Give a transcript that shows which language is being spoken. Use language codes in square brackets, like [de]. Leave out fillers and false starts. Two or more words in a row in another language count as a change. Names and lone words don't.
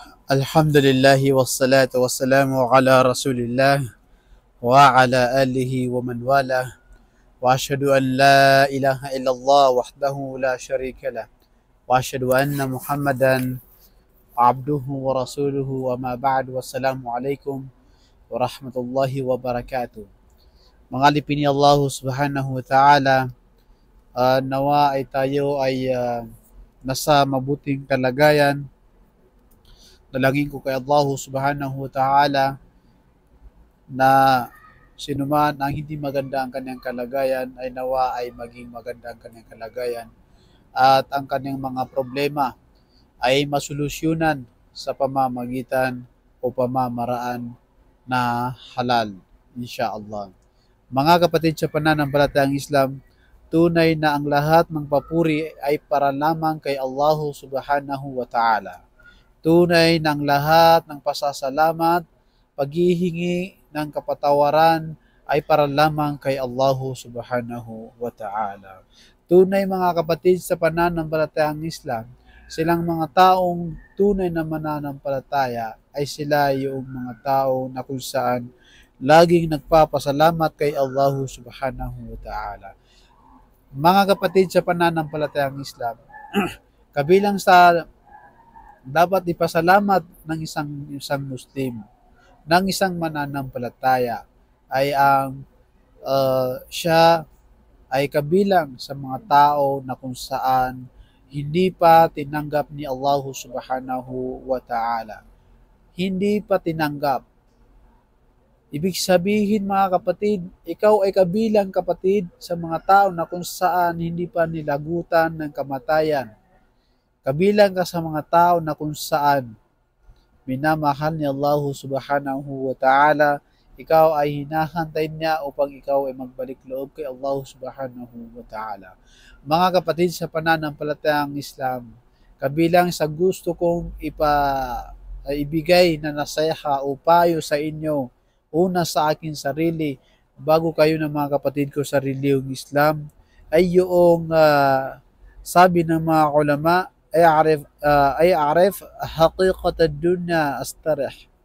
[ar] الحمد لله والصلاة والسلام على رسول الله وعلى آله ومن والاه وأشهد أن لا إله إلا الله وحده لا شريك له وأشهد أن محمدا عبده ورسوله وأما بعد. والسلام عليكم ورحمة الله وبركاته. [tl] Mga alipin ni Allah [ar] سبحانه وتعالى, [tl] nawa ay tayo ay nasa mabuting kalagayan. Dalangin ko kay Allah [ar] سبحانه وتعالى [tl] na sinuman ang hindi maganda ang kanyang kalagayan ay nawa ay maging maganda ang kanyang kalagayan at ang kanyang mga problema ay masolusyunan sa pamamagitan o pamamaraan na halal, [ar] إن شاء الله. [tl] Mga kapatid sa pananampalatayang Islam, tunay na ang lahat ng papuri ay para lamang kay Allah [ar] سبحانه وتعالى. [tl] Tunay ng lahat ng pasasalamat, paghihingi ng kapatawaran ay para lamang kay Allah [ar] سبحانه وتعالى. [tl] Tunay mga kapatid sa pananampalatayang Islam, silang mga taong tunay na mananampalataya ay sila yung mga tao na kung saan laging nagpapasalamat kay Allah [ar] سبحانه وتعالى. [tl] Mga kapatid sa pananampalatayang Islam, kabilang sa dapat ipasalamat ng isang Muslim, ng isang mananampalataya ay ang siya ay kabilang sa mga tao na kung saan hindi pa tinanggap ni Allah [ar] سبحانه وتعالى. [tl] Hindi pa tinanggap. Ibig sabihin mga kapatid, ikaw ay kabilang kapatid sa mga tao na kung saan hindi pa nilagutan ng kamatayan. Kabilang ka sa mga tao na kung saan minamahal ni Allah [ar] سبحانه وتعالى, [tl] ikaw ay hinahantay niya upang ikaw ay magbalik loob kay Allah [ar] سبحانه وتعالى. [tl] Mga kapatid sa pananampalatayang Islam, kabilang sa gusto kong ibigay na naseha o payo sa inyo, una sa aking sarili, bago kayo ng mga kapatid ko sa reliyong Islam, ay yung sabi ng mga ulama, ay [ar] اعرف حقيقة الدنيا تسترح.